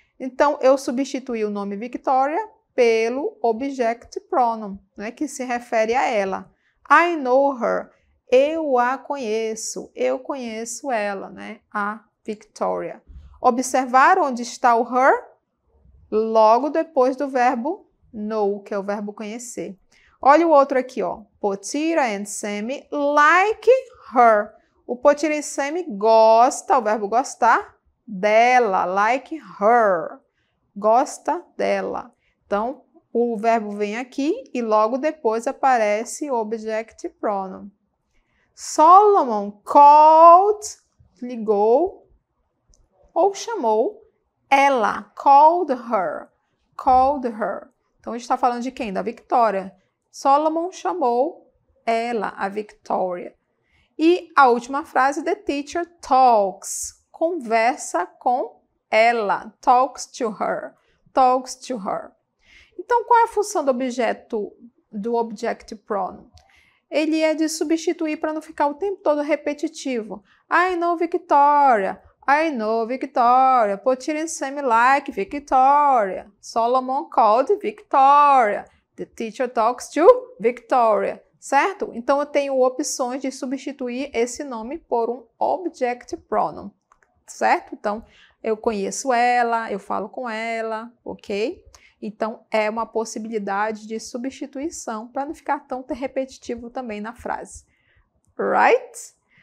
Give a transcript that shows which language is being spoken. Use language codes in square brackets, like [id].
[pt] Então, eu substituí o nome Victoria pelo object pronoun, né, que se refere a ela. [en] I know her. [pt] Eu a conheço. Eu conheço ela, né, a Victoria. Observaram onde está o her? Logo depois do verbo know, que é o verbo conhecer. Olha o outro aqui, ó. [en] Potira and Sammy like her. [pt] O Potira e Sammy gosta, o verbo gostar, dela, [en] like her. [pt] Gosta dela. Então, o verbo vem aqui e logo depois aparece o object pronoun. [en] Solomon called, [pt] ligou ou chamou ela. [en] Called her. Called her. [pt] Então, a gente está falando de quem? Da Victoria. Solomon chamou ela, a Victoria. E a última frase, [en] the teacher talks, [pt] conversa com ela, [en] talks to her, talks to her. [pt] Então, qual é a função do objeto, do object pronoun? Ele é de substituir para não ficar o tempo todo repetitivo. [en] I know Victoria, I know Victoria, Potira and Sammy like Victoria, Solomon called Victoria, the teacher talks to Victoria. [pt] Certo? Então, eu tenho opções de substituir esse nome por um object pronoun, certo? Então, eu conheço ela, eu falo com ela, ok? Então, é uma possibilidade de substituição para não ficar tão repetitivo também na frase. Right?